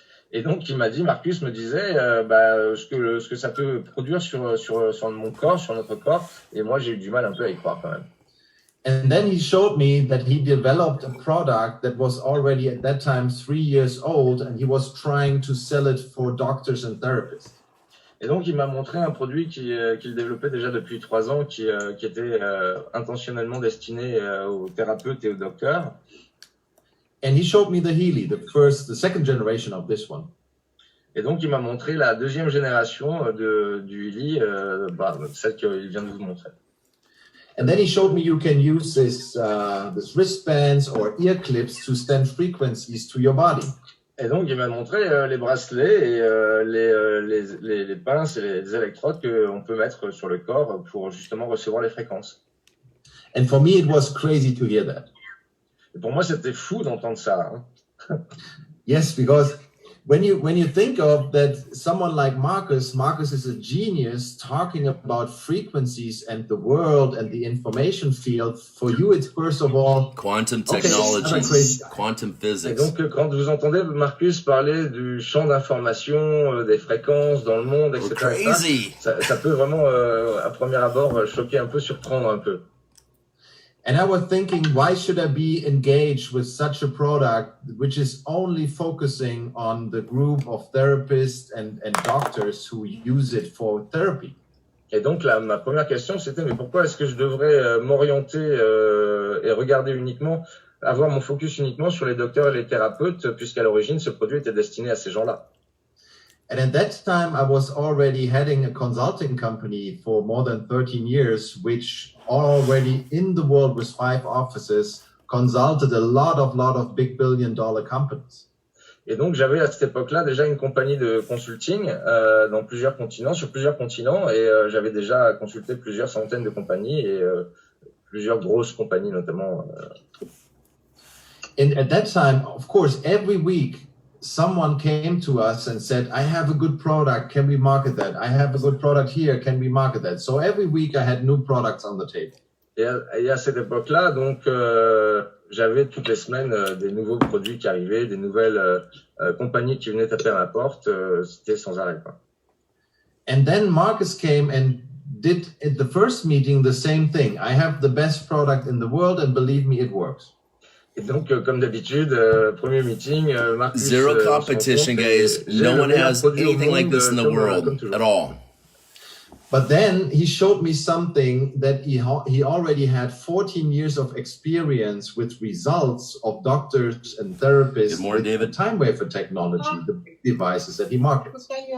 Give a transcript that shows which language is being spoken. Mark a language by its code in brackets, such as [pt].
[fr] Et donc, Marcus me disait ce que ça peut produire sur mon corps, sur notre corps. Et moi, j'ai eu du mal un peu à y croire quand même. [en] And then he showed me that he developed a product that was already at that time 3 years old, and he was trying to sell it for doctors and therapists. [fr] Et donc, il m'a montré un produit qu'il développait déjà depuis 3 ans, qui était intentionnellement destiné aux thérapeutes et aux docteurs. [en] And he showed me the Healy, the second generation of this one. [fr] Et donc, il m'a montré la deuxième génération du Healy, celle qu'il vient de vous montrer. [en] And then he showed me you can use this wristbands or ear clips to send frequencies to your body. [fr] Et donc, il m'a montré les bracelets et les pinces et les électrodes qu'on peut mettre sur le corps pour justement recevoir les fréquences. [en] And for me, it was crazy to hear that. [fr] Et pour moi, c'était fou d'entendre ça. Hein. [en] Yes, because when you think of that, someone like Marcus is a genius talking about frequencies and the world and the information field. For you, it's first of all quantum technology, quantum [fr] Et [en] physics. [fr] donc, quand vous entendez Marcus parler du champ d'information, des fréquences dans le monde, etc., [en] Crazy. [fr] ça peut vraiment, à premier abord, choquer un peu, surprendre un peu. [en] And I was thinking, why should I be engaged with such a product which is only focusing on the group of therapists and doctors who use it for therapy? [fr] Et donc, ma première question, c'était, mais pourquoi est-ce que je devrais m'orienter et regarder uniquement, avoir mon focus uniquement sur les docteurs et les thérapeutes, puisqu'à l'origine, ce produit était destiné à ces gens-là. [en] And at that time, I was already heading a consulting company for more than 13 years, which already in the world with 5 offices, consulted a lot of big billion-dollar companies. [fr] Et donc, j'avais à cette époque-là déjà une compagnie de consulting dans plusieurs continents, sur plusieurs continents, et j'avais déjà consulté plusieurs centaines de compagnies et plusieurs grosses compagnies notamment. [en] And at that time, of course, every week, someone came to us and said, I have a good product, can we market that? I have a good product here, can we market that? So every week I had new products on the table. [fr] Et à cette époque-là, donc, j'avais toutes les semaines des nouveaux produits qui arrivaient, des nouvelles compagnies qui venaient taper à ma porte. C'était sans arrêt, quoi. [en] And then Marcus came and did at the first meeting the same thing. I have the best product in the world and believe me, it works. [fr] Et donc, comme d'habitude, premier meeting, Marcus... [en] Zero competition, guys. No one has anything like this in the world at all. But then he showed me something that he already had 14 years of experience with results of doctors and therapists. Good morning, David. With time wafer technology, the big devices that he markets.